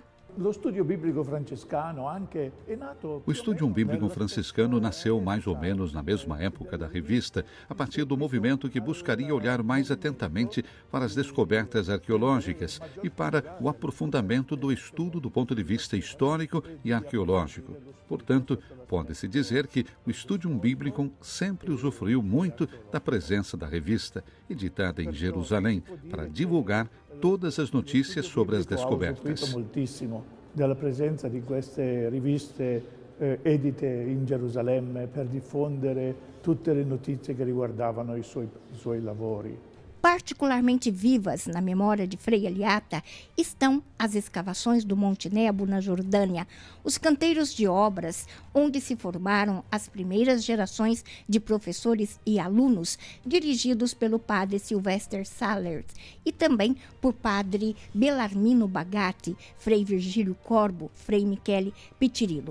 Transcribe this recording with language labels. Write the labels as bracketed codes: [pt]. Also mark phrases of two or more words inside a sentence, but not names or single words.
[pt] O Estúdio Bíblico Franciscano nasceu mais ou menos na mesma época da revista, a partir do movimento que buscaria olhar mais atentamente para as descobertas arqueológicas e para o aprofundamento do estudo do ponto de vista histórico e arqueológico. Portanto, pode-se dizer que o Estúdio Bíblico sempre usufruiu muito da presença da revista, editada em Jerusalém, para divulgar todas as notícias sobre as descobertas. [it] Della presenza di queste riviste edite in Gerusalemme per diffondere tutte le notizie che riguardavano i suoi lavori. [pt] Particularmente vivas na memória de Frei Aliata estão as escavações do Monte Nebo, na Jordânia, os canteiros de obras onde se formaram as primeiras gerações de professores e alunos dirigidos pelo padre Sylvester Salert e também por padre Belarmino Bagatti, Frei Virgílio Corbo, Frei Michele Pitirillo.